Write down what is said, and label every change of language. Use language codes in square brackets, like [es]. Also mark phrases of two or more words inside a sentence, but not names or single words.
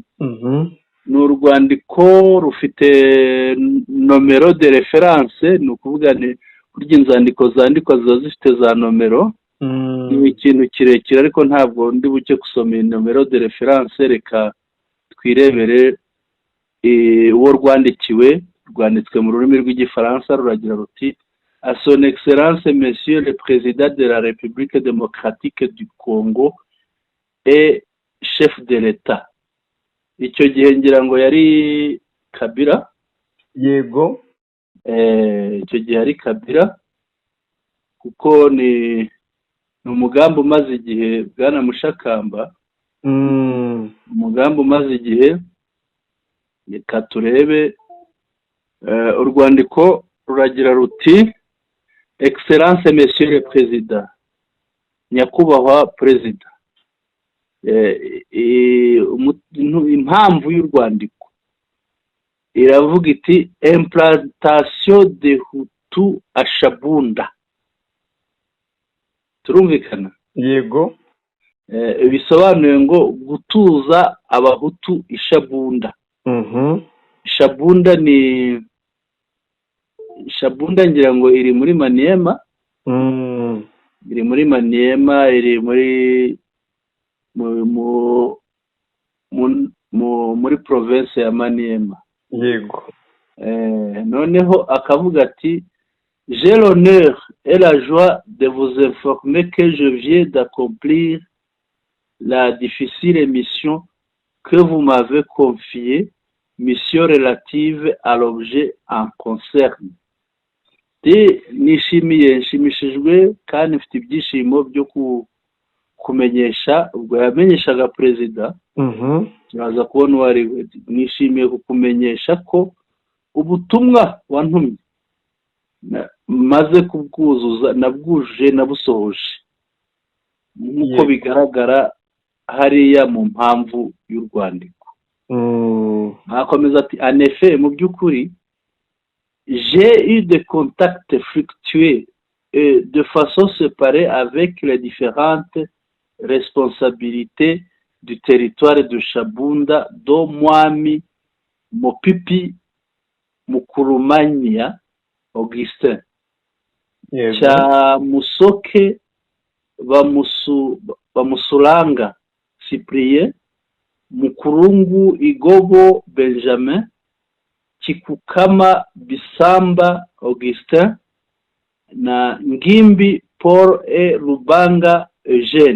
[rw] Ni urwandiko rufite nomero [fr] de reference, [rw] ni ukuvuga ni burya inzandiko zandikwa ziba zifite za nomero. Ni ikintu kirekire ariko ntabwo ndi buke gusoma nomero [fr] de reference. [rw] Reka twirebere uwo rwandikiwe. Rwanditswe mu rurimi rw'igifaransa, ruragira ruti: [fr] à son excellence monsieur le président de la République démocratique du Congo et chef de l'État. [rw] Icyo gihe ngira ngo yari Kabila. Yego, icyo gihe ari Kabila, kuko ni umugambi umaze igihe Bwana Mushakamba. Umugambi umaze igihe. Reka turebe. Urwandiko ruragira ruti: [fr] excellence monsieur le président, [rw] nyakubahwa perezida. Impamvu y'urwandiko iravuga iti: [fr] implantation de Hutu à Shabunda. [rw] Turumvikana? yego, bisobanuye ngo gutuza abahutu i Shabunda. Shabunda ngira ngo iri muri Maniema. Iri muri Maniema, iri muri province ya Maniema. Yego. Noneho akavuga ati: [fr] j'ai l'honneur et la joie de vous informer que je viens d'accomplir la difficile mission que vous m'avez confiée, mission relative à l'objet en concerne. [rw] Nshimishijwe kandi mfite ibyishimo byo kumenyesha. Ubwo yamenyeshaga perezida, turaza kubona uwo ari we. Nishimiye kukumenyesha ko ubutumwa wantumye maze kubwuzuza, nabwujuje, nabusohoje nk'uko bigaragara hariya mu mpamvu y'urwandiko. Akomeza ati: [fr] en effet, [rw] mu by'ukuri, [fr] j'ai eu des contacts fluctués et de façon séparée avec les différentes responsabilités du territoire de Shabunda, dont Mwami Mopipi Mukurumanya Augustin, cha Musoke Bamusulanga Cyprien, Mukurungu Igobo Benjamin, Chikukama Bisamba Augustin na Ngimbi Paul et Rubanga Eugene.